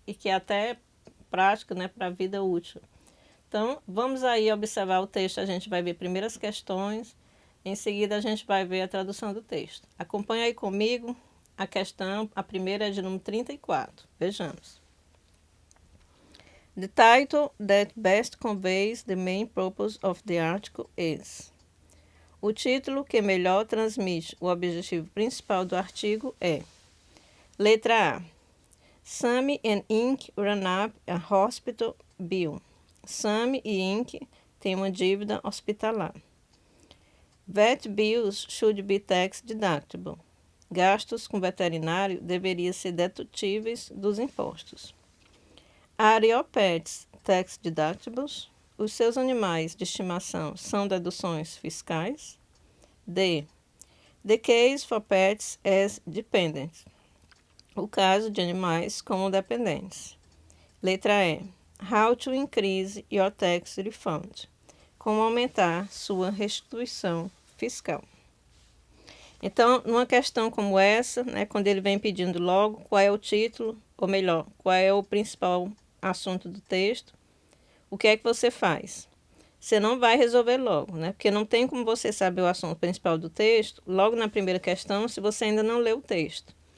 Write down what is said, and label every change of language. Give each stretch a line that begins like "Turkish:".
Portuguese: E que é até prática, né, para a vida útil. Então, vamos aí observar o texto, a gente vai ver primeiro as questões, em seguida a gente vai ver a tradução do texto. Acompanhe aí comigo a questão, a primeira é de número 34. Vejamos.
English: The title that best conveys the main purpose of the article is.
Portuguese: O título que melhor transmite o objetivo principal do artigo é: letra A.
English: Sammy and Inc. run up a hospital bill.
Portuguese: Sammy e Inc. têm uma dívida hospitalar.
English: Vet bills should be tax deductible.
Portuguese: Gastos com veterinário deveriam ser dedutíveis dos impostos.
English: Are your pets tax deductibles?
Portuguese: Os seus animais de estimação são deduções fiscais? D.
English: The case for pets as dependents.
Portuguese: O caso de animais como dependentes. Letra E.
English: How to increase your tax refund.
Portuguese: Como aumentar sua restituição fiscal. Então, numa questão como essa, né, quando ele vem pedindo logo qual é o título, ou melhor, qual é o principal assunto do texto, o que é que você faz? Você não vai resolver logo, né? Porque não tem como você saber o assunto principal do texto logo na primeira questão se você ainda não leu o texto.